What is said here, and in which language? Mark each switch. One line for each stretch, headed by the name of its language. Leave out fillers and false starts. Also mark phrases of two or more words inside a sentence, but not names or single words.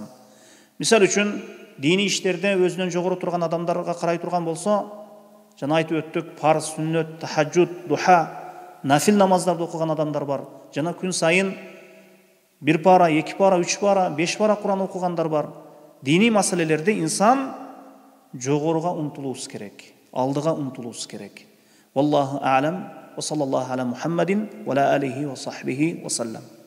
Kyrgyz: Мисалы үчүн, дини иштерде өзүнөн жогору турган адамдарга карай турган болсо, жана айтып өттүк, парыз, сүннөт, тахаджуд, духа, нафил намаздарды окуган адамдар бар. Жана күн сайын 1 пара, 2 пара, 3 пара, 5 пара Кур'ан окугандар бар. Дини маселелерде инсан жогоруга умтулуусу керек, алдыга умтулуусу керек.
Arabic: والله أعلم، وصلى الله على محمد وعلى آله وصحبه وسلم.